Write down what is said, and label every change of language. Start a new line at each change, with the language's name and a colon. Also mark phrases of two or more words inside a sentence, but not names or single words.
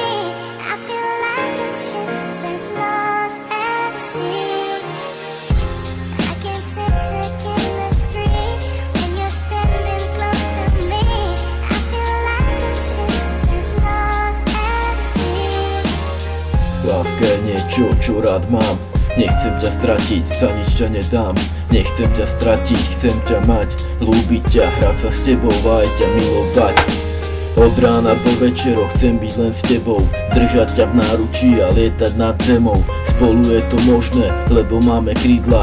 English: I feel like a ship that's lost at sea. I can sense the chemistry when you're standing close to me. I feel like a ship that's lost at sea.
Slovak: Láska je niečo, čo rád mám. Nechcem ťa stratiť, za nič ťa nedám. Nechcem ťa stratiť, chcem ťa mať. Ľúbiť ťa, hrať sa s tebou a aj ťa milovať. Od rána do večero chcem byť len s tebou. Držať ťa v náručí a lietať nad zemou. Spolu je to možné, lebo máme krídla.